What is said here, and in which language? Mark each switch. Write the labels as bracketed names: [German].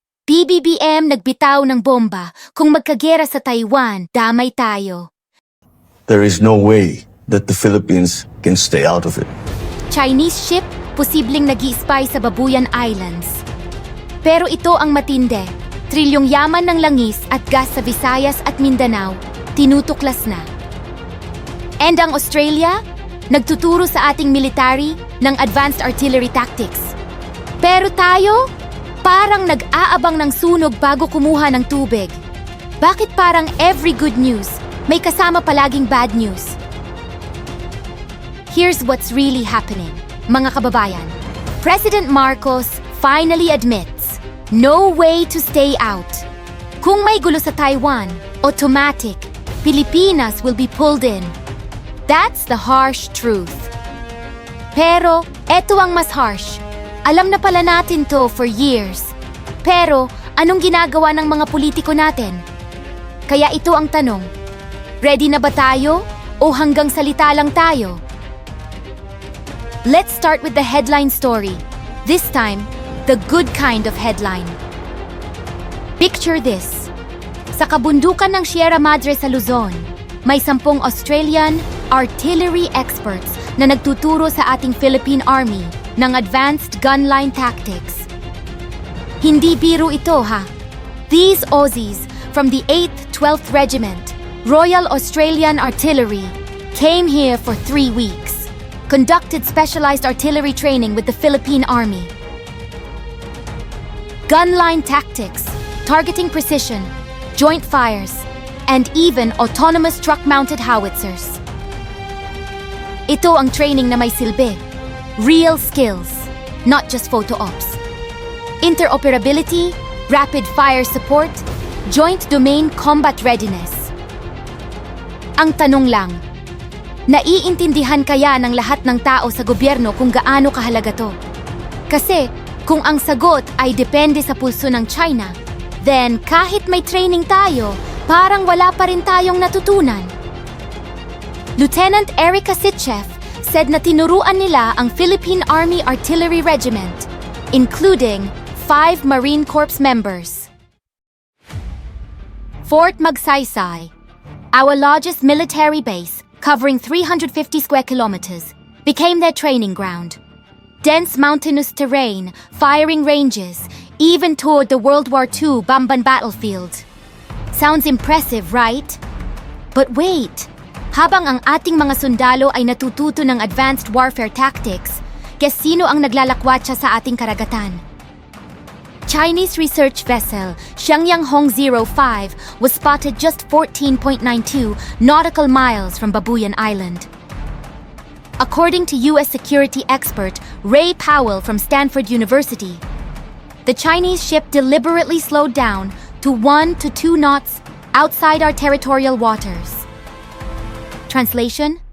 [Filipino] BBBM nagbitaw ng bomba kung magkagera sa Taiwan, damay tayo. [English] There is no way that the Philippines can stay out of it. [Filipino] Chinese ship, posibleng nag-i-spy sa Babuyan Islands. Pero ito ang matindi. Trilyong Yaman ng langis at gas sa Visayas at Mindanao, tinutuklas na. And ang Australia, nagtuturo sa ating military ng [English] advanced artillery tactics. [Filipino] Pero tayo, parang nag-aabang ng sunog bago kumuha ng tubig. Bakit parang [English] every good news, [Filipino] may kasama palaging [English] bad news? Here's what's really happening, [Filipino] mga kababayan. [English] President Marcos finally admits, no way to stay out. [Filipino] Kung may gulo sa Taiwan, [English] automatic, Pilipinas will be pulled in. That's the harsh truth. [Filipino] Pero, eto ang mas [English] harsh. [Filipino] Alam na pala natin to for years. Pero, anong ginagawa ng mga politiko natin? Kaya ito ang tanong. Ready na ba tayo? O hanggang salita lang tayo? [English] Let's start with the headline story. This time, the good kind of headline. Picture this. [Filipino] Sa kabundukan ng Sierra Madre sa Luzon, may 10 Australian artillery experts na nagtuturo sa ating Philippine Army ng [English] advanced gunline tactics. [Filipino] Hindi biro ito ha. [English] These Aussies from the 8th 12th Regiment, Royal Australian Artillery, came here for 3 weeks, conducted specialized artillery training with the Philippine Army. Gunline tactics, targeting precision, joint fires, and even autonomous truck-mounted howitzers. [Filipino] Ito ang training na may silbi. [English] Real skills, not just photo ops. Interoperability, rapid fire support, joint domain combat readiness. [Filipino] Ang tanong lang, naiintindihan kaya ng lahat ng tao sa gobyerno kung gaano kahalaga to? Kasi kung ang sagot ay depende sa pulso ng China, then kahit may training tayo, parang wala pa rin tayong natutunan. Lieutenant Erica Sitchef said na tinuruan nila ang Philippine Army Artillery Regiment, [English] including 5 Marine Corps members. Fort Magsaysay, our largest military base covering 350 square kilometers, became their training ground. Dense mountainous terrain, firing ranges, even toured the World War II Bamban battlefield. Sounds impressive, right? But wait! [Filipino] Habang ang ating mga sundalo ay natututo ng [English] advanced warfare tactics, guess [Filipino] sino ang naglalakwatsa sa ating karagatan? [English] Chinese research vessel Shenyang Hong 05 was spotted just 14.92 nautical miles from Babuyan Island. According to U.S. security expert Ray Powell from Stanford University, the Chinese ship deliberately slowed down to 1 to 2 knots outside our territorial waters. Translation?